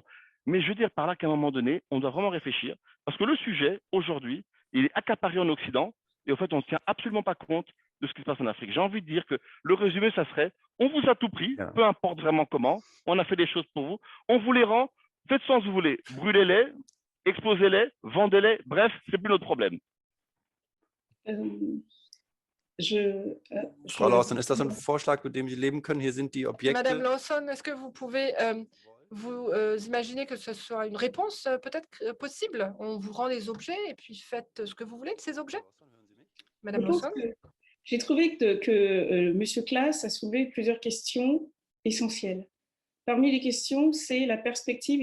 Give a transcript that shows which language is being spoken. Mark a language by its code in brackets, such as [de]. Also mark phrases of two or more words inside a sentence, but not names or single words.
[fr] Mais je veux dire par là qu'à un moment donné, on doit vraiment réfléchir. Parce que le sujet, aujourd'hui, il est accaparé en Occident. Et au fait, on ne tient absolument pas compte de ce qui se passe en Afrique. J'ai envie de dire que le résumé, ça serait, on vous a tout pris, peu importe vraiment comment, on a fait des choses pour vous, on vous les rend, faites sans vous voulez, brûlez-les, explosez-les, vendez-les, bref, c'est plus notre problème. [de] Frau Lawson, ist das ein Vorschlag, mit dem Sie leben können? Hier sind die Objekte. [fr] Madame Lawson, est-ce que vous pouvez vous imaginer que ce soit une réponse peut-être possible? On vous rend les objets et puis faites ce que vous voulez de ces objets? Madame Lawson? J'ai trouvé que M. Claes a soulevé plusieurs questions essentielles. Parmi les questions, c'est la perspective.